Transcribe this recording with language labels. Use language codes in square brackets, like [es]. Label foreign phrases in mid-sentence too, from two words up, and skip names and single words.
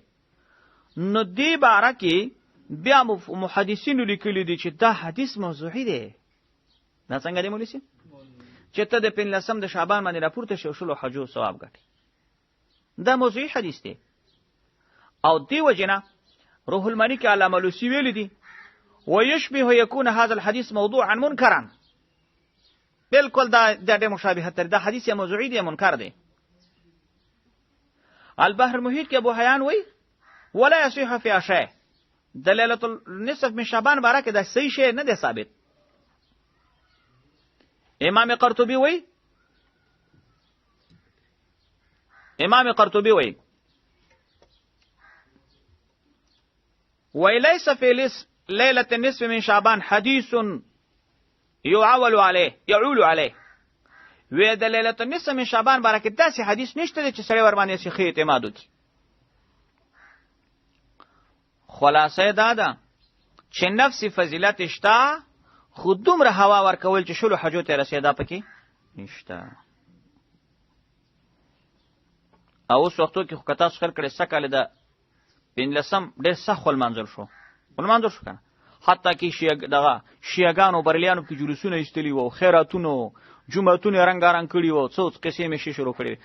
[ps] نو دې باره کې بیا محدثینو لیکلي دي چې دا حدیث موضوعي دی. دا څنګه دی مولوی صاحب چې ته د 15 د شعبان باندې راپورته شې 10 حجو ثواب ګټې، دا موضوعي حدیث دی. او دی وجنه روح المانی کې علامه لوسی ویلي دي [ar] ويشبه يكون هذا الحديث موضوعا منكرا، [ps] بالکل دا مشابهت تر دا حدیث موضوعي دی منکر دی. البحر المحيط کې ابو حیان وی [ar] ولا يصح في شيء، [ps] د [ar] لیلۃ النصف من شعبان [ps] باره کې دا صحیح شی نه دی ثابت. امام قرطبي وی [ar] وليس في ليلة النصف من شعبان حديث يعول عليه [ps] و د [ar] لیلة النصف من شعبان [ps] باره کې داسې حدیث نشته دی چې سړی ور باندې سیخي اعتماد وکړي. خلاصه دا ده چې نفس فضیلت شته، خو دومره هوا ورکول چې 10 حجو ته رسېدا پکې نشته. او اوس وختو کې خو که تاسو خل کړئ سکهاله د 15 ډېر سخت ولمانځل شو کنه، حتی کې شیعګانو بریلیانو کې جلوسونه ایستلي وو، خیراتونو جمعتونه رنګارنګ کړي وو، څو قصې مې شروع کړې.